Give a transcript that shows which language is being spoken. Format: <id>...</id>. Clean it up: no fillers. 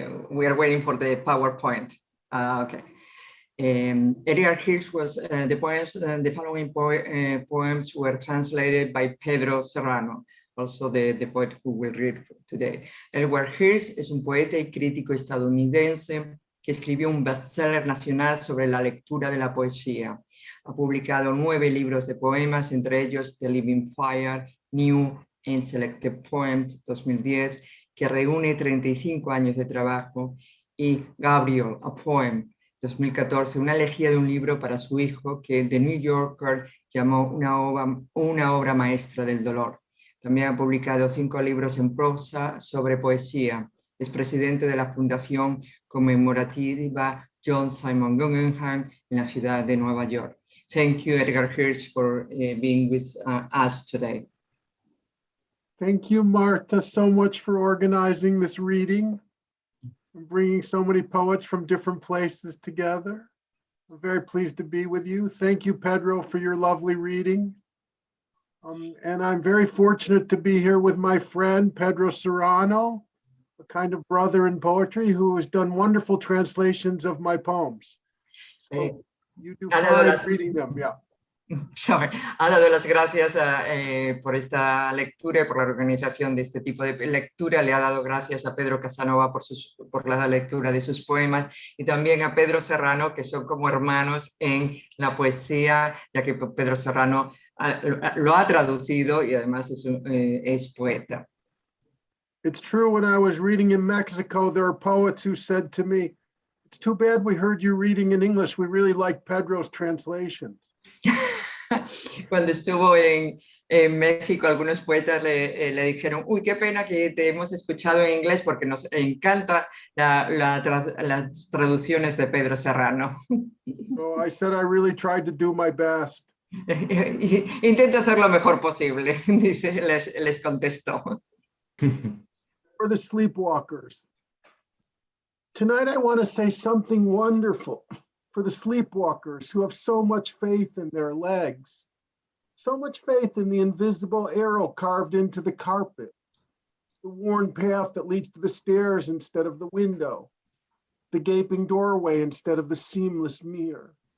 <en>We are waiting for the PowerPoint. Okay. Edgar Hirsch was the following poems were translated by Pedro Serrano, also the poet who will read today.</en> <es>Edgar Hirsch es un poeta y crítico estadounidense que escribió un bestseller nacional sobre la lectura de la poesía. Ha publicado 9 libros de poemas, entre ellos The Living Fire, New and Selected Poems 2010, que reúne 35 años de trabajo, y Gabriel, a Poem 2014, una elegía de un libro para su hijo que The New Yorker llamó una obra maestra del dolor. También ha publicado 5 libros en prosa sobre poesía. Es presidente de la Fundación Conmemorativa John Simon Guggenheim en la ciudad de Nueva York.</es> <en>Thank you, Edgar Hirsch, for being with us today. Thank you, Marta, so much for organizing this reading and bringing so many poets from different places together. I'm very pleased to be with you. Thank you, Pedro, for your lovely reading. And I'm very fortunate to be here with my friend Pedro Serrano, a kind of brother in poetry who has done wonderful translations of my poems. Eh, So you do</en> <es>ha dado</es> <en>fine</en> <es>las-</es> <en>reading them, yeah.</en> <es>Ha dado las gracias por esta lectura y por la organización de este tipo de lectura. Le ha dado gracias a Pedro Casanova por la lectura de sus poemas y también a Pedro Serrano, que son como hermanos en la poesía, ya que Pedro Serrano lo ha traducido y además es poeta.</es> <en>It's true, when I was reading in Mexico, there are poets who said to me, it's too bad we heard you reading in English. We really like Pedro's translations.</en> <es>Cuando estuvo en México, algunos poetas le dijeron, uy, qué pena que te hemos escuchado en inglés porque nos encanta las traducciones de Pedro Serrano.</es> <en>So I said I really tried to do my best.</en> <es>Intento hacer lo mejor posible, dice, les contestó.</es> <en>For the sleepwalkers. Tonight I want to say something wonderful for the sleepwalkers who have so much faith in their legs, so much faith in the invisible arrow carved into the carpet, the worn path that leads to the stairs instead of the window, the gaping doorway instead of the seamless mirror.</en>